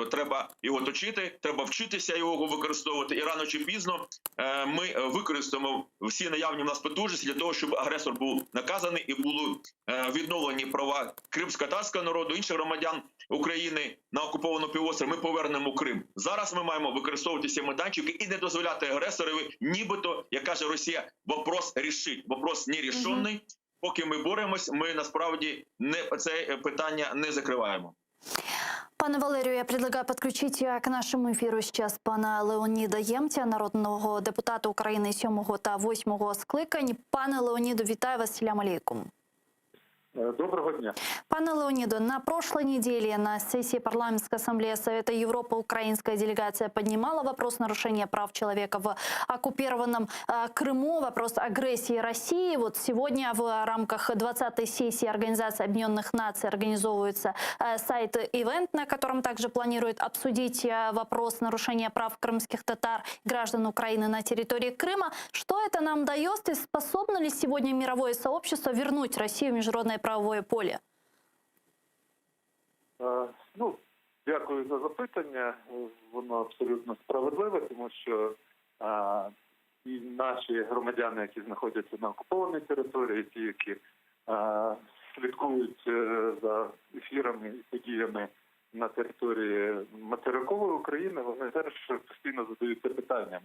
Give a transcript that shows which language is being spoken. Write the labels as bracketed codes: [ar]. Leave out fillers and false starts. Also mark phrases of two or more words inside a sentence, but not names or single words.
[uk] Треба його точити, треба вчитися його використовувати, і рано чи пізно ми використаємо всі наявні в нас потужності для того, щоб агресор був наказаний і були відновлені права кримськотатарського народу, інших громадян України на окупованому півострові. Ми повернемо Крим. Зараз ми маємо використовувати ці майданчики і не дозволяти агресорові, нібито, як каже Росія, [ru] вопрос рішить, вопрос нерішений. [uk] Поки ми боремось, ми насправді це питання не закриваємо. Пане Валерію, [ru] я предлагаю подключить к нашему эфиру сейчас [uk] пана Леоніда Ємця, народного депутата України 7 та 8 скликань. Пане Леоніду, вітаю вас, [ar] سلام عليكم. [uk] Доброго дня. [ru] Пане Леониду, на прошлой неделе на сессии Парламентской ассамблеи Совета Европы украинская делегация поднимала вопрос нарушения прав человека в оккупированном Крыму, вопрос агрессии России. Вот сегодня в рамках 20-й сессии Организации Объединенных Наций организовывается сайт-ивент, на котором также планируют обсудить вопрос нарушения прав крымских татар, граждан Украины на территории Крыма. Что это нам дает и способно ли сегодня мировое сообщество вернуть Россию в международное правовое поле? [uk] Дякую за запитання. Воно абсолютно справедливе, тому що і наші громадяни, які знаходяться на окупованій території, ті, які слідкують за ефірами і подіями на території материкової України, вони теж постійно задаються питанням.